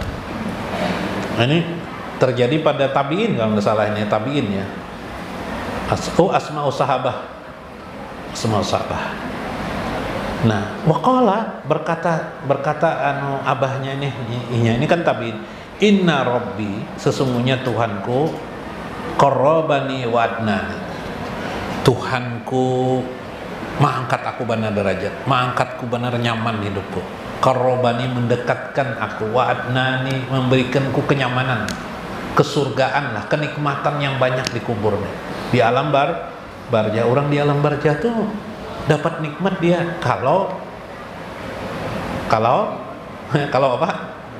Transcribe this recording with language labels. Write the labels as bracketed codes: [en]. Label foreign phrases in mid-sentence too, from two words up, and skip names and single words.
[id] Nah, ini terjadi pada tabiin kalau nggak salah, ini tabiin ya. [ar] أسماء الصحابة. [id] Nah, waqala berkata abahnya ini kan tabiin. [ar] إن ربي, [id] sesungguhnya Tuhanku, [ar] قربني وأدناني, [id] Tuhanku mengangkat aku benar derajat, mengangkatku benar nyaman hidupku. Qarrabani, mendekatkan aku, [ar] وأدناني, [id] memberikanku kenyamanan, kesurgaan lah, kenikmatan yang banyak di kuburnya. Di alam barja, orang di alam barja tuh dapat nikmat dia kalau apa?